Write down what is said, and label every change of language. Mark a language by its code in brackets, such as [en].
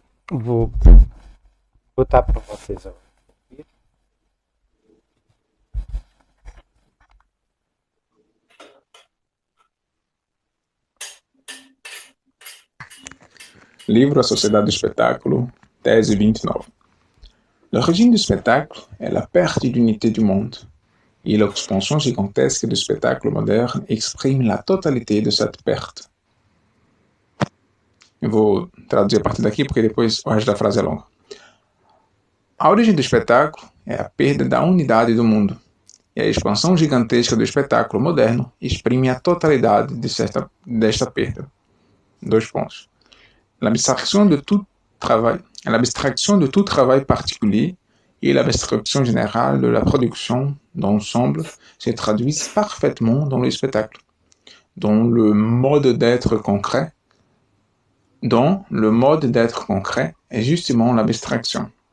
[pt] Vou botar para vocês. Livro A Sociedade do Espetáculo, thèse 29. [fr] L'origine du spectacle est la perte d'unité du monde, et l'expansion gigantesque du spectacle moderne exprime la totalité de cette perte. [pt] Eu vou traduzir a partir daqui, porque depois o resto da frase é longa. A origem do espetáculo é a perda da unidade do mundo, e a expansão gigantesca do espetáculo moderno exprime a totalidade desta perda. 2 pontos. [fr] L'abstraction de tout travail particulier et l'abstraction générale de la production d'ensemble se traduisent parfaitement dans le spectacle, dont le mode d'être concret é justement l'abstraction.